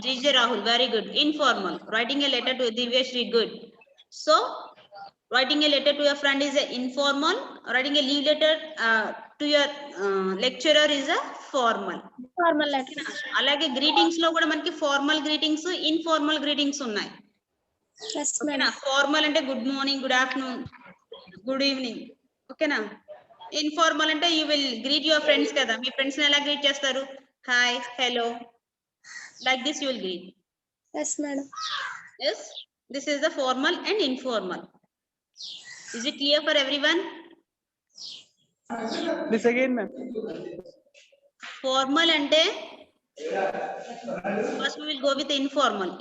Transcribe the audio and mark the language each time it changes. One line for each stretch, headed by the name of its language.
English: GJ Rahul, very good. Informal. Writing a letter to Diveshri, good. So writing a letter to your friend is a informal. Writing a leave letter to your lecturer is a formal. Formal letter.
Telugu: అలాగే greetings లో కూడా మనకి formal greetings, informal greetings ఉన్నాయి. ఓకేనా? Formal అంటే good morning, good afternoon, good evening. ఓకేనా? Informal అంటే
English: you will greet your friends
Telugu: కదా, మీ ఫ్రెండ్స్ ని ఎలా గ్రీట్ చేస్తారు?
English: Hi, hello, like this you will greet. Yes, madam. Yes, this is the formal and informal. Is it clear for everyone? This again, ma'am. Formal ante first we will go with informal.